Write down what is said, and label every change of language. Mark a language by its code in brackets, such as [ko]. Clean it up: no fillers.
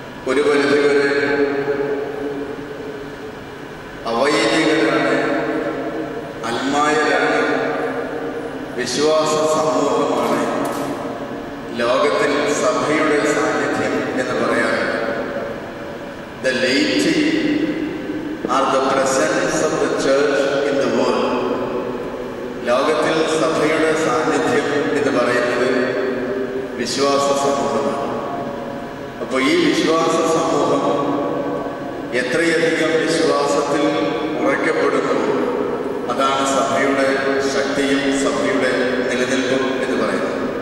[ml] ഒരു പരിധിവരെ അവൈദികരാണ്, അൽമായരാണ്, വിശ്വാസ സമൂഹമാണ് ലോകത്തിൽ സഭയുടെ സാന്നിധ്യം എന്ന് പറയാറുണ്ട്. [en] The laity are the presence of the church in the world. [ml] ലോകത്തിൽ സഭയുടെ സാന്നിധ്യം എന്ന് പറയുന്നത് വിശ്വാസ സമൂഹമാണ്. അപ്പോൾ ഈ വിശ്വാസ സമൂഹം എത്രയധികം വിശ്വാസത്തിൽ ഉറയ്ക്കപ്പെടുന്നു, അതാണ് സഭയുടെ ശക്തിയും സഭയുടെ നിലനിൽപ്പും എന്ന് പറയുന്നത്.